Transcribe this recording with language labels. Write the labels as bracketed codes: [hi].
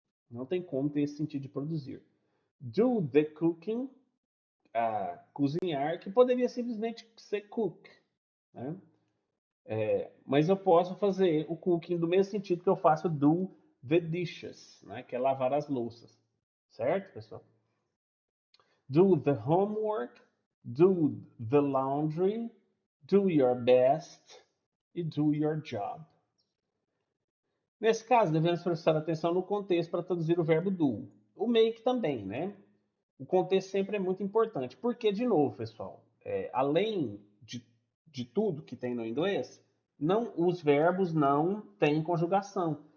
[pt] Não tem como ter esse sentido de produzir. [en] Do the cooking, [pt] cozinhar, que poderia simplesmente ser cook, né? Mas eu posso fazer o cooking do mesmo sentido que eu faço do [en] the dishes, [pt] né? Que é lavar as louças. Certo, pessoal? [en] Do the homework, do the laundry, do your best e do your job. [pt] Nesse caso, devemos prestar atenção no contexto para traduzir o verbo do. O make também, né? O contexto sempre é muito importante. Porque, de novo, pessoal, além de tudo que tem no inglês, não, os verbos não têm conjugação.